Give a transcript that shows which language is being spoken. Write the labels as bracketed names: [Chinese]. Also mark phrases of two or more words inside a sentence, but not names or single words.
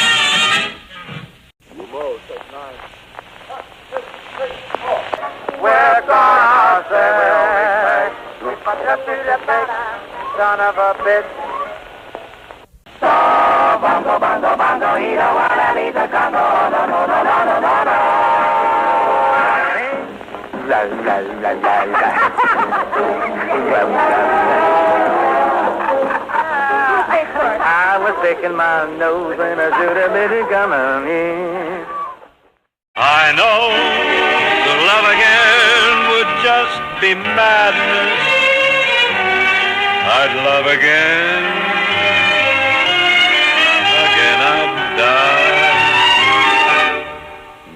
[English] We're gonna say, son of a bitch. So, bongo, bongo, bongo, he don't wanna leave the Congo. No, no, no, no, no, no, no. La, la, la, la, la. I was picking my nose when I should have been coming in. I know the love again would just be madness. I'd love again. I'd die.